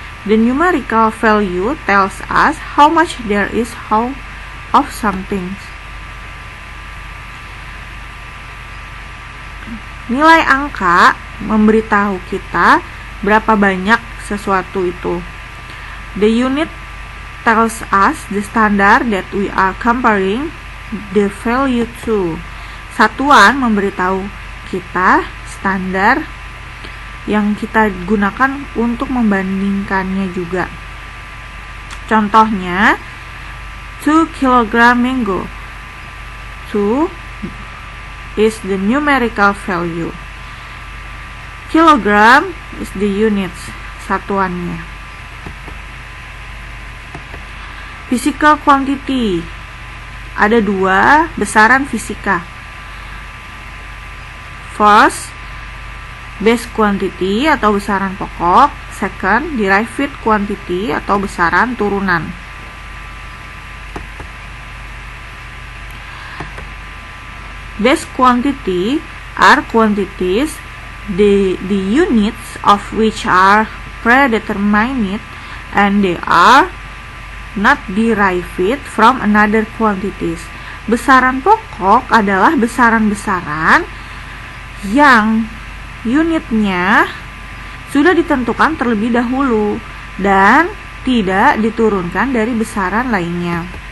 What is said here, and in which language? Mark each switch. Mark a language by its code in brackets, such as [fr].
[en] The numerical value tells us how much there is of something. [id] Nilai angka memberitahu kita berapa banyak sesuatu itu. [en] The unit tells us the standard that we are comparing the value to. [id] Satuan memberitahu kita standar yang kita gunakan untuk membandingkannya juga. Contohnya, 2 kg mango. [en] 2 is the numerical value. Kilogram is the units, satuannya. [id] Physical quantity. Ada dua besaran fisika. [en] First, base quantity atau besaran pokok. Second, derived quantity atau besaran turunan. Base quantity are quantities the units of which are predetermined and they are not derived from another quantities. [id] Besaran pokok adalah besaran-besaran yang unitnya sudah ditentukan terlebih dahulu dan tidak diturunkan dari besaran lainnya.